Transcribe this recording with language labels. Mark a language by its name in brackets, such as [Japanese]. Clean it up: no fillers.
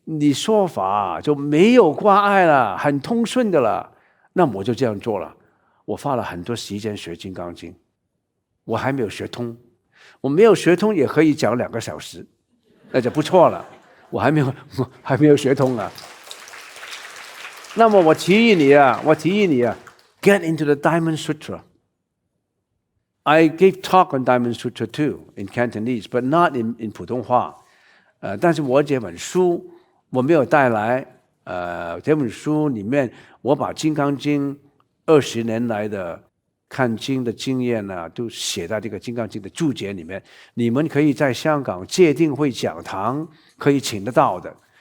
[Chinese] 你说法就没有挂碍了，很通顺的了。那我就这样做了。我花了很多时间学《金刚经》，我还没有学通。我没有学通也可以讲2个小时，那就不错了。我还没有学通啊。那么我提议你啊， [English] get into the Diamond Sutra。I gave talk on Diamond Sutra too in Cantonese, but not in 普通话。 [Chinese] 但是我这本书我没有带来。这本书里面我把《金刚经》20年来的看经的经验呢，都写在这个《金刚经》的注解里面。你们可以在香港戒定慧讲堂可以请得到的。